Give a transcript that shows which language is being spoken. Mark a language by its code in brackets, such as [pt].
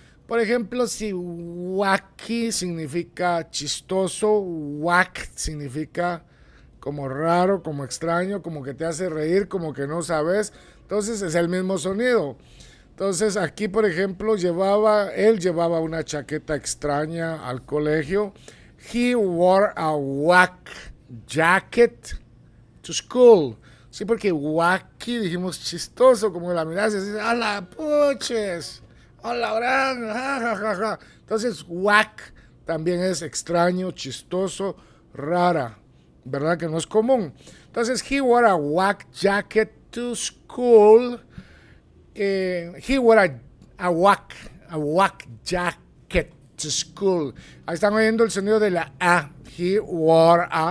[es] Por ejemplo, si wacky significa chistoso, wack significa como raro, como extraño, como que te hace reír, como que no sabes. Entonces es el mismo sonido. Entonces aquí, por ejemplo, él llevaba una chaqueta extraña al colegio. [en] He wore a wack jacket to school. [es] Sí, porque wacky dijimos chistoso, como la mirada se dice, ¡hala, puches! ¡Hola, gran! Ja, ja, ja, ja. Entonces, wack también es extraño, chistoso, rara. ¿Verdad que no es común? Entonces, [en] he wore a wack jacket to school. He wore a wack jacket to school. [es] Ahí están oyendo el sonido de la A. [en] He wore.